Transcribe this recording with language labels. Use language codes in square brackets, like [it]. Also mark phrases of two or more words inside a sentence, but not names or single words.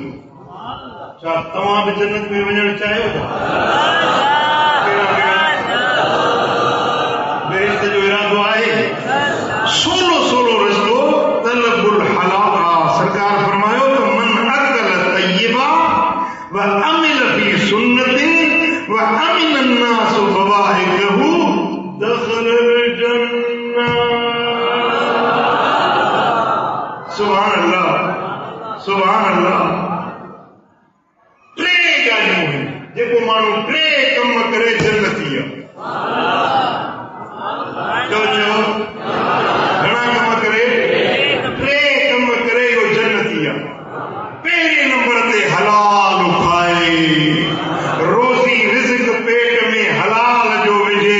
[sd] छा तव्हां बि जन्नत में वञणु चाहियो था? बेहिश्त जो इरादो आहे? सोलो रस्तो [ar] طلب الحلال. [sd] सरकार फरमायो त [ar] من أكل طيبا وعمل في سنة وأمن الناس بوائقه دخل الجنة. سبحان الله، سبحان الله. [sd] जेको माण्हू 3 कम करे जन्नती आहे। चओ घणा कम करे? 3 कम करे इहो जन्नती आहे। पहिरें नंबर ते हलाल खाए, रोज़ी रिज़्क पेट में हलाल जो विझे।